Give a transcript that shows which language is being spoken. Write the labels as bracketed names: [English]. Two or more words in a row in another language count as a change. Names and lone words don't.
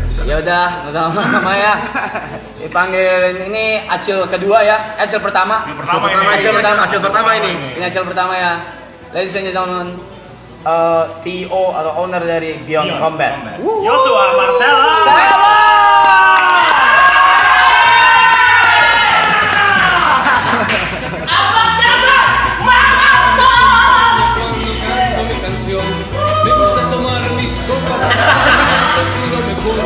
[Indonesian] Ya udah, nggak sama ya. Dipanggil ini Acil kedua ya. Acil pertama. Acil pertama ini. Ini Acil pertama ya. [English] Ladies and gentlemen, [Indonesian] CEO atau owner dari Beyond Combat. Joshua Marcella. [Spanish] Me gusta tomar mis copas, ha sido mejor.